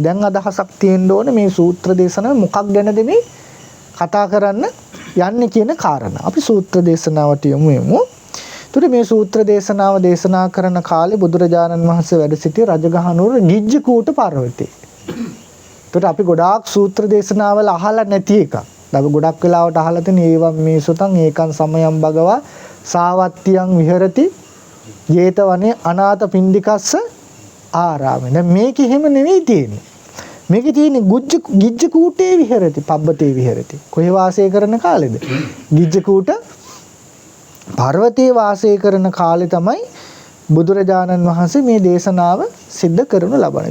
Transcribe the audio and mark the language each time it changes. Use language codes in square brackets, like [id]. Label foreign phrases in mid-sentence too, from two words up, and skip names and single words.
[si] දැන් අදහසක් තියෙන්න ඕනේ මේ සූත්‍ර දේශනාවේ මොකක් ගැනද මේ කතා කරන්න යන්නේ කියන කාරණා. අපි සූත්‍ර දේශනාවට යමු. එතකොට මේ සූත්‍ර දේශනාව දේශනා කරන කාලේ බුදුරජාණන් වහන්සේ වැඩ සිටි රජගහනුවර ගිජ්ජකූට පර්වතයේ. එතකොට අපි ගොඩාක් සූත්‍ර දේශනාවල අහලා නැති එකක්. අපි ගොඩක් වෙලාවට අහලා තියෙන [pi] ඒවම් මේ සුතං ඒකං සමයං භගවා සාවත්තියං විහෙරති ජේතවනේ අනාථ පිණ්ඩිකස්ස ආරාමේ. [si] දැන් මේක එහෙම නෙවෙයි තියෙන්නේ. මේකේ තියෙන්නේ [pi] ගිජ්ජකූටේ විහෙරති, පබ්බතේ විහෙරති. [si] කොහේ වාසය කරන කාලෙද? ගිජ්ජකූට පර්වතයේ වාසය කරන කාලේ තමයි බුදුරජාණන් වහන්සේ මේ දේශනාව සිද්ධ කරනු ලබන්නේ.